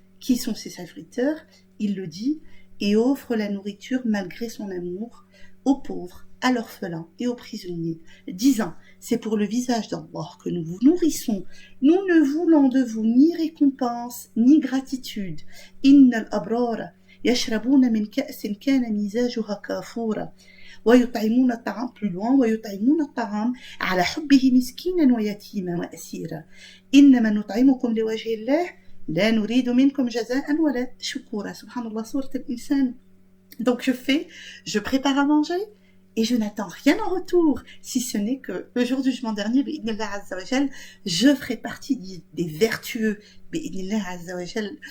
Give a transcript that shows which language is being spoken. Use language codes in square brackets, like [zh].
[fr] Qui sont ces serviteurs? Il le dit, et offre la nourriture malgré son amour aux pauvres, à l'orphelin et aux prisonniers, disant, c'est pour le visage d'Allah que nous vous nourrissons, nous ne voulons de vous ni récompense, ni gratitude. [ar] Innal abrara yashrabuna min ka'sin kana mizajuha kafura. ويطعمون الطعام [fr] plus loin [ar] ويطعمون الطعام على حبه مسكينا ويتيما وأسيرا إنما نطعمكم لوجه الله لا نريد منكم جزاء ولا شكورا. [fr] Subhanallah, sourate al-Insan. Donc je prépare à manger et je n'attends rien en retour, si ce n'est que le jour du jugement dernier, bi'idhnillah azza wa jal, je ferai partie des vertueux, bi'idhnillah azza wa jal.